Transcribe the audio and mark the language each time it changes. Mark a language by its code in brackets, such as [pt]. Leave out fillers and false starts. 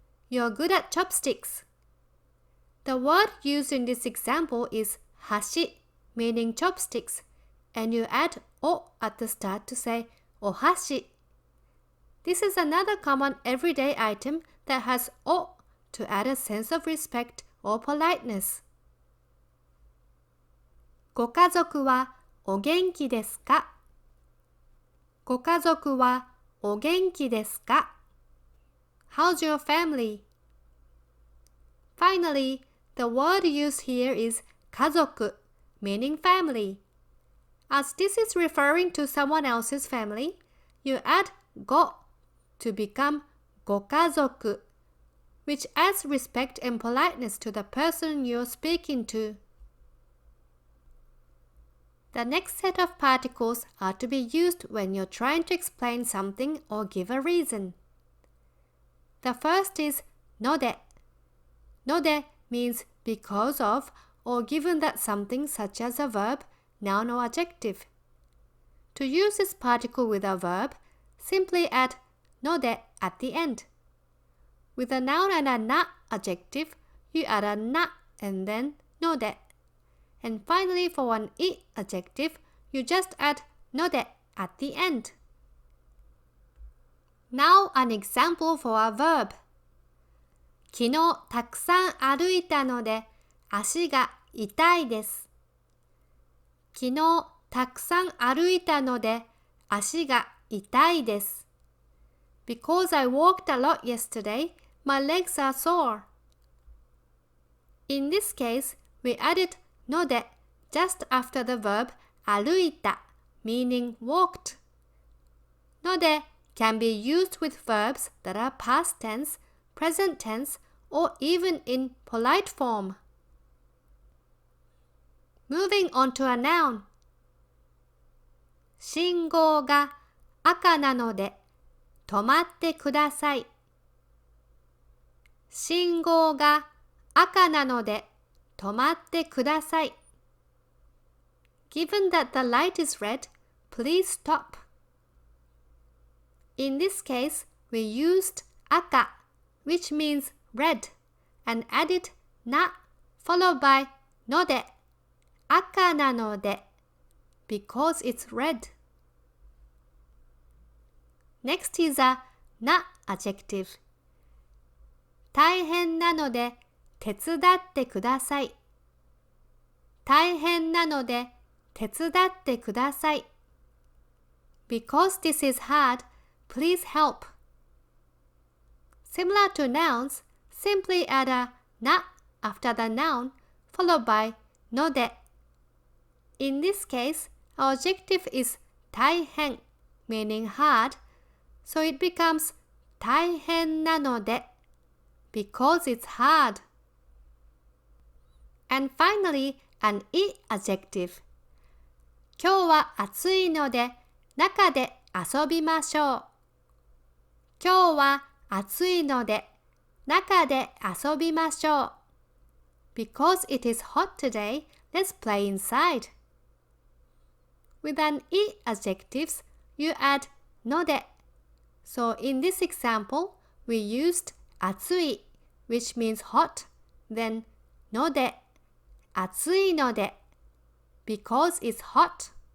[en] You're good at chopsticks. The word used in this example is 箸 meaning chopsticks, and you add お at the start to say お箸. This is another common everyday item that has お to add a sense of respect or politeness. [ja] ご家族はお元気ですか？ご家族はお元気ですか？ [en] How's your family? Finally, the word used here is 家族 meaning family. As this is referring to someone else's family, you add ご to become ご家族, which adds respect and politeness to the person you're speaking to. The next set of particles are to be used when you're trying to explain something or give a reason. The first is node. Node means because of or given that something such as a verb, noun or adjective. To use this particle with a verb, simply add node at the end. With a noun and a na adjective, you add a na and then node. And finally, for an I adjective, you just add node at the end. Now an example for a verb. [ja] 昨日たくさん歩いたので足が痛いです。昨日たくさん歩いたので足が痛いです。 [en] Because I walked a lot yesterday, my legs are sore. In this case, we added node just after the verb 歩いた, meaning walked. Node can be used with verbs that are past tense, present tense, or even in polite form. Moving on to a noun. [ja] 信号が赤なので止まってください。信号が赤なので止まってください。 [en] Given that the light is red, please stop. In this case, we used 赤, which means red, and added な followed by ので、 [ja] 赤なので [en] because it's red. Next is a な adjective. [ja] 大変なので手伝ってください。大変なので手伝ってください。 [en] Because this is hard, please help. Similar to nouns, simply add a な after the noun, followed by ので。 In this case, our adjective is 大変, meaning hard, so it becomes [ja] 大変なので [en] because it's hard. And finally, an I adjective. [ja] 今日は暑いので中で遊びましょう。今日は暑いので中で遊びましょう。 [en] Because it is hot today, let's play inside. With an I adjectives, you add ので. So in this example, we used 暑い, which means hot, then ので, [ja] 暑いので, [en] because it's hot.